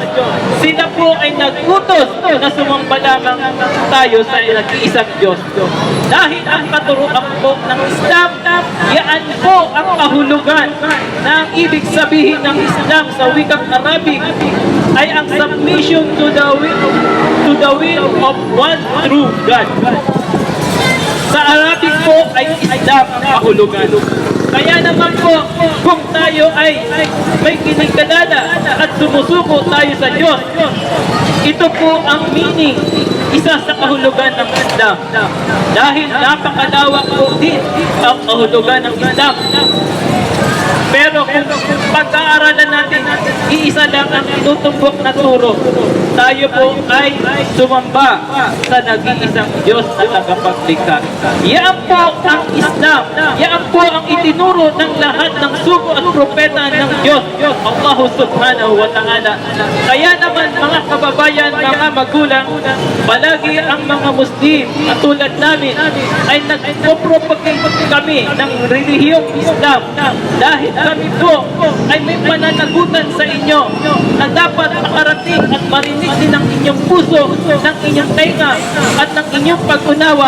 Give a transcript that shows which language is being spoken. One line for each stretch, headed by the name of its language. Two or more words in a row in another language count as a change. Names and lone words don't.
Filipino: Sila po ay nag-utos na sumamba lamang tayo sa nag-iisang Diyos. Dahil ang katuruan po ng Islam, yan po ang kahulugan na ang ibig sabihin ng Islam sa wikang Arabic ay ang
English: submission to the will of one true God.
Filipino: Sa Arabic po ay Islam ang kahulugan. Kaya naman po, kung tayo ay may kinikalala at sumusuko tayo sa Diyos, ito po ang meaning, isa sa kahulugan ng Islam. Dahil napakalawak po din ang kahulugan ng Islam. Pero kung pag-aaralan natin, iisa lang ang tutumbok na turo. Tayo po ay sumamba sa nag-iisang Diyos na tagapaglikha. Yan po ang Islam. Yan po ang itinuro ng lahat ng sugo at propeta ng Diyos,
Arabic: الله سبحانه وتعالى.
Filipino: Kaya naman mga kababayan, mga magulang, palagi ang mga Muslim at tulad namin ay nagpo-propagate kami ng relihiyong Islam dahil kami po ay may pananagutan sa inyo na dapat makarating at marinig din ng inyong puso, ng inyong tenga at ng inyong pag-unawa.